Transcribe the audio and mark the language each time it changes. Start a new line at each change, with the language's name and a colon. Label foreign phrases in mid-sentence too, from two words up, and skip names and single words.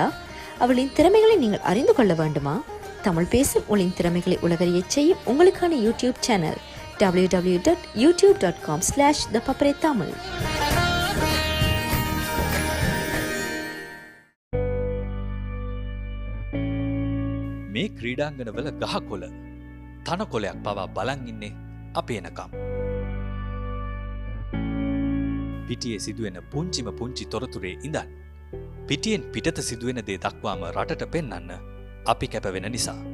Tamil: அவளின் திறமைகளை நீங்கள் அறிந்து கொள்ள வேண்டுமா? தமிழ் பேசும் உங்களின் திறமைகளை உலகறியச் செய்யும் உங்களுக்கான யூடியூப் சேனல் www.youtube.com/ThePapare Tamil.
Sinhala: මේ ක්‍රීඩාංගනවල ගහකොළ තනකොළයක් පවා බලන් ඉන්නේ අපි එනකම්. පිටියේ සිදුවෙන පුංචිම පුංචි තොරතුරේ ඉඳන් පිටියෙන් පිටත සිදුවෙන දේ දක්වාම රටට පෙන්වන්න අපි කැපවෙන නිසා.